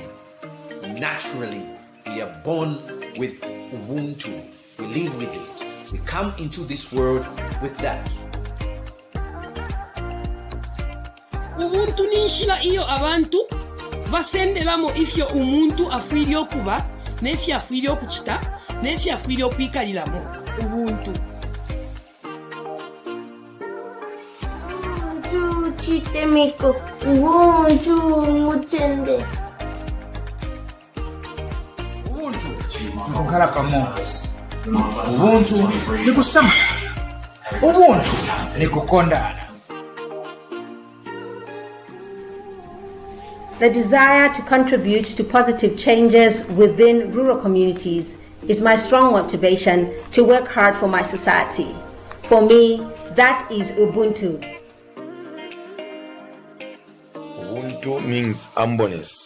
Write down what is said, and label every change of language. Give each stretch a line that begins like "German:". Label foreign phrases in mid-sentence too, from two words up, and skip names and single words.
English: Naturally, we are born with Ubuntu. We live with it. We come into this world with that.
Bemba: Ubuntu ninshila iyo abantu basendelamo ifyo umuntu afwiri okuba nefyo afwiri okuchita nefyo afwiri okwikaliramo Ubuntu. Chitemiko, Ubuntu mutende.
Nyanja: Ubuntu nikukhala pamodzi. Ubuntu nikusamala. Ubuntu nikukondana.
English: The desire to contribute to positive changes within rural communities is my strong motivation to work hard for my society. For me, that is Ubuntu. Ubuntu means humbleness.